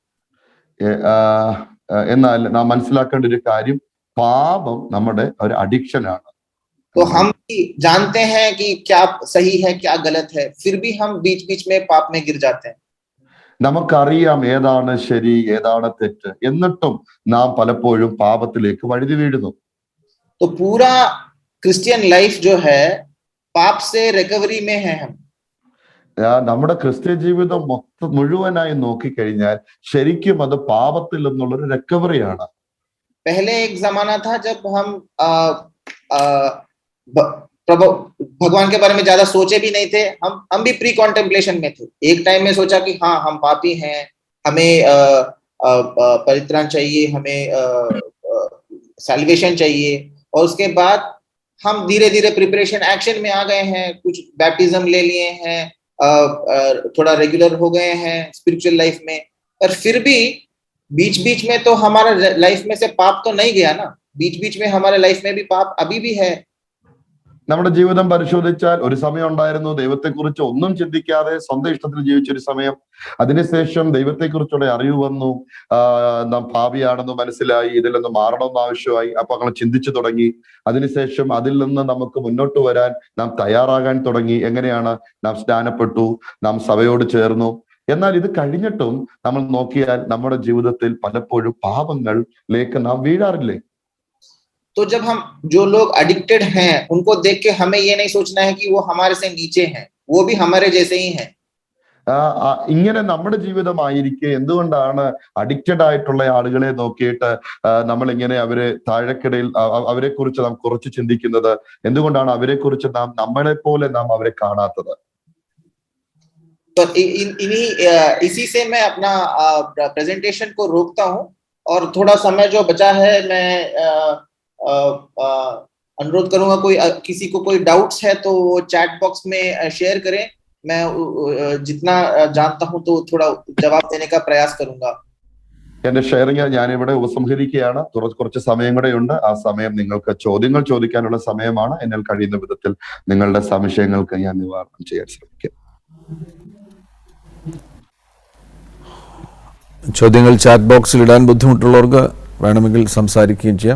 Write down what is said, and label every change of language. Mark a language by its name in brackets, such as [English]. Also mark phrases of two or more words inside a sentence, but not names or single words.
[Malayalam] എന്നാൽ നാം മനസ്സിലാക്കേണ്ട ഒരു കാര്യം, പാപം നമ്മുടെ ഒരു അഡിക്ഷൻ ആണ്. [Hindi] तो हम भी जानते हैं कि क्या सही है क्या गलत है, फिर भी हम बीच बीच में पाप में गिर जाते हैं. [Malayalam] നമുക്കറിയാം ഏതാണ് ശരി ഏതാണ് തെറ്റ്, എന്നിട്ടും നാം പലപ്പോഴും പാപത്തിലേക്ക് വഴുതി വീഴുന്നു. [Hindi] तो पूरा [English] Christian life [Hindi] जो है पाप से रिकवरी में है. हम [Malayalam] നമ്മുടെ ക്രിസ്ത്യ ജീവിതം മുഴുവനായി നോക്കിക്കഴിഞ്ഞാൽ ശരിക്കും അത് പാപത്തിൽ നിന്നുള്ളൊരു റിക്കവറിയാണ്. [Hindi] पहले एक जमाना था जब हम भगवान के बारे में ज्यादा सोचे भी नहीं थे. हम भी [English] pre contemplation [Hindi] में थे. एक टाइम में सोचा कि हाँ हम पापी हैं, हमें परित्राण चाहिए, हमें सैल्वेशन चाहिए. और उसके बाद हम धीरे धीरे [English] preparation action [Hindi] में आ गए हैं, कुछ बैप्टिज्म ले लिए हैं, थोड़ा रेगुलर हो गए हैं [English] spiritual life [Hindi] में. पर फिर भी बीच बीच में तो हमारा लाइफ में से पाप तो नहीं गया ना. बीच बीच में हमारे लाइफ में भी पाप अभी भी है. [Malayalam] നമ്മുടെ ജീവിതം പരിശോധിച്ചാൽ ഒരു സമയം ഉണ്ടായിരുന്നു ദൈവത്തെക്കുറിച്ച് ഒന്നും ചിന്തിക്കാതെ സ്വന്തം ഇഷ്ടത്തിൽ ജീവിച്ചൊരു സമയം. അതിനുശേഷം ദൈവത്തെക്കുറിച്ചുള്ള അറിവ് വന്നു. നാം പാപിയാണെന്ന് മനസ്സിലായി, ഇതിൽ നിന്ന് മാറണമെന്ന് ആവശ്യമായി. അപ്പൊ അങ്ങനെ ചിന്തിച്ചു തുടങ്ങി. അതിനുശേഷം അതിൽ നിന്ന് നമുക്ക് മുന്നോട്ട് വരാൻ നാം തയ്യാറാകാൻ തുടങ്ങി. എങ്ങനെയാണ്? നാം സ്നാനപ്പെട്ടു, നാം സഭയോട് ചേർന്നു. എന്നാൽ ഇത് കഴിഞ്ഞിട്ടും നമ്മൾ നോക്കിയാൽ നമ്മുടെ ജീവിതത്തിൽ പലപ്പോഴും പാപങ്ങളിലേക്ക് നാം വീഴാറില്ലേ? [Hindi] तो जब हम जो लोग एडिक्टेड हैं उनको देख के हमें ये नहीं सोचना है कि वो हमारे से नीचे हैं, वो भी हमारे जैसे ही हैं. [Malayalam] ഇങ്ങനെ നമ്മുടെ ജീവിതമായിരിക്കെ എന്തുകൊണ്ടാണ് അഡിക്റ്റഡ് ആയിട്ടുള്ള ആളുകളെ നോക്കിയിട്ട് നമ്മൾ ഇങ്ങനെ അവരെ താഴെക്കിടയിൽ അവരെ കുറിച്ച് നാം കുറച്ച് ചിന്തിക്കുന്നത്? എന്തുകൊണ്ടാണ് അവരെ കുറിച്ച് നാം നമ്മളെ പോലെ നാം അവരെ കാണാത്തത്? [Hindi] तो इसी से मैं अपना प्रेजेंटेशन को रोकता हूँ और थोड़ा समय जो बचा है मैं अनुरोध करूंगा कोई किसी को कोई डाउट्स है तो वो [English] chat box [Hindi] में शेयर करें. मैं जितना जानता हूं तो थोड़ा जवाब देने का प्रयास करूंगा. [Malayalam] എന്റെ ഷെയറിംഗ് ഞാനിവിടെ ഉപസംഹരിക്കുകയാണ്. കുറച്ച് സമയം കൂടെ ഉണ്ട്. ആ സമയം നിങ്ങൾക്ക് ചോദ്യങ്ങൾ ചോദിക്കാനുള്ള സമയമാണ്. എന്നാൽ കഴിയുന്ന വിധത്തിൽ നിങ്ങളുടെ സംശയങ്ങൾക്ക് ഞാൻ നിവാരണം ചെയ്യാൻ ശ്രമിക്കാം. ചോദ്യങ്ങൾ ചാറ്റ് ബോക്സിൽ ഇടാൻ ബുദ്ധിമുട്ടുള്ളവർക്ക് വേണമെങ്കിൽ സംസാരിക്കുകയും ചെയ്യാം.